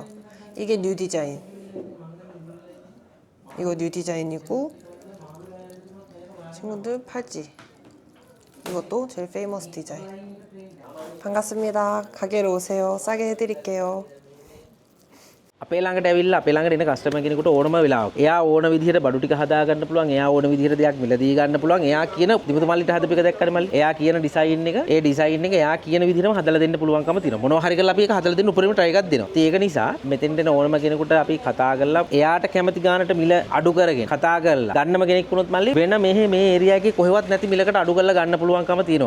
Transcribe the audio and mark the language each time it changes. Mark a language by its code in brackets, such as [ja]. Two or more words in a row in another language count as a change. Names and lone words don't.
[ko] 이게 뉴 디자인. 이거 뉴 디자인이고 친구들 팔찌. 이것도 제일 페이머스 디자인. 반갑습니다. 가게로 오세요. 싸게 해드릴게요. [si] අපේ ළඟට ඇවිල්ලා අපේ ළඟට එන කස්ටමර් කෙනෙකුට ඕනම වෙලාවක එයා ඕන විදිහට බඩු ටික හදා ගන්න පුළුවන්, එයා ඕන විදිහට දෙයක් මිලදී ගන්න පුළුවන්. එයා කියන දිමුතු මල්ලිට හදපු එක දැක්කද මල්ලි? එයා කියන ඩිසයින් එක, ඒ ඩිසයින් එක එයා කියන විදිහටම හදලා දෙන්න පුළුවන්කම තියෙනවා. මොනවා හරි කරලා අපි ඒක හදලා දෙන්න උපරිම try එකක් දෙනවා. ඒක නිසා මෙතෙන්ට එන ඕනම කෙනෙකුට අපි කතා කරලා එයාට කැමති ගානට මිල අඩු කරගෙන කතා කරලා ගන්නම කෙනෙක් වුණොත් මල්ලි වෙන මේ ඒරියා එකේ කොහෙවත් නැති මිලකට අඩු කරලා ගන්න පුළුවන්කම තියෙනවා.